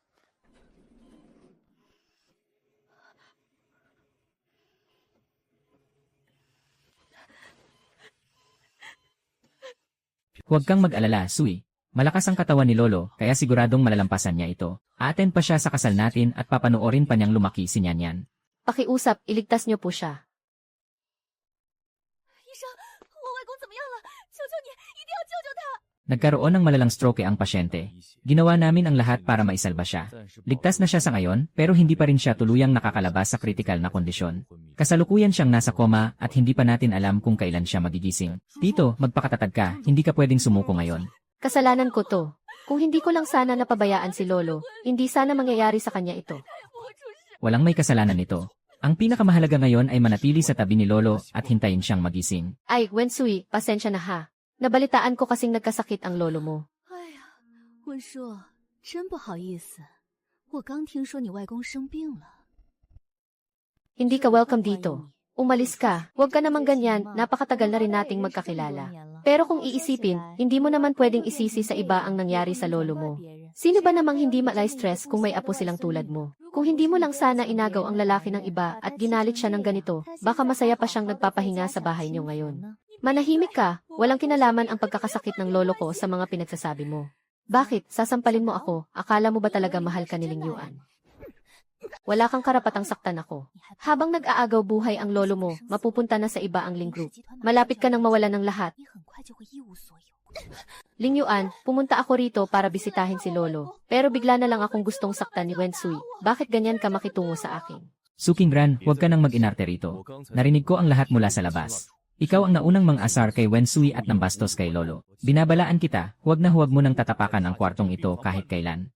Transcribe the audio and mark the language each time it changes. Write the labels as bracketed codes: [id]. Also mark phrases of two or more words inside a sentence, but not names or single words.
[tl] Huwag kang mag-alala, Sui. Malakas ang katawan ni Lolo, kaya siguradong malalampasan niya ito. Aaten pa siya sa kasal natin at papanoorin pa niyang lumaki si Nyanyan. Pakiusap, iligtas niyo po siya. [zh] 医生，我外公怎么样了？求求你，一定要救救他！ [tl] Nagkaroon ng malalang stroke ang pasyente. Ginawa namin ang lahat para maisalba siya. Ligtas na siya sa ngayon, pero hindi pa rin siya tuluyang nakakalabas sa kritikal na kondisyon. Kasalukuyan siyang nasa koma at hindi pa natin alam kung kailan siya magigising. Tito, magpakatatag ka, hindi ka pwedeng sumuko ngayon. Kasalanan ko to. Kung hindi ko lang sana napabayaan si Lolo, hindi sana mangyayari sa kanya ito. Walang may kasalanan nito. Ang pinakamahalaga ngayon ay manatili sa tabi ni Lolo at hintayin siyang magising. Ay, Wensui, pasensya na ha. Nabalitaan ko kasing nagkasakit ang lolo mo. [zh] 哎呀，温叔，真不好意思，我刚听说你外公生病了。 [tl] Hindi ka welcome dito. Umalis ka. Huwag ka namang ganyan, napakatagal na rin nating magkakilala. Pero kung iisipin, hindi mo naman pwedeng isisi sa iba ang nangyari sa lolo mo. Sino ba namang hindi malay-stress kung may apo silang tulad mo? Kung hindi mo lang sana inagaw ang lalaki ng iba at ginalit siya ng ganito, baka masaya pa siyang nagpapahinga sa bahay niyo ngayon. Manahimik ka, walang kinalaman ang pagkakasakit ng lolo ko sa mga pinagsasabi mo. Bakit? Sasampalin mo ako, akala mo ba talaga mahal ka ni Ling Yuan? Wala kang karapatang saktan ako. Habang nag-aagaw buhay ang lolo mo, mapupunta na sa iba ang Ling Group. Malapit ka nang mawalan ng lahat. [zh] 你很快就会一无所有。 [tl] Ling Yuan, pumunta ako rito para bisitahin si lolo. Pero bigla na lang akong gustong saktan ni Wensui. Bakit ganyan ka makitungo sa akin? Sukingran, huwag ka nang mag-inarte rito. Narinig ko ang lahat mula sa labas. Ikaw ang naunang mang-asar kay Wensui at nambastos kay Lolo. Binabalaan kita, huwag mo nang tatapakan ang kwartong ito kahit kailan.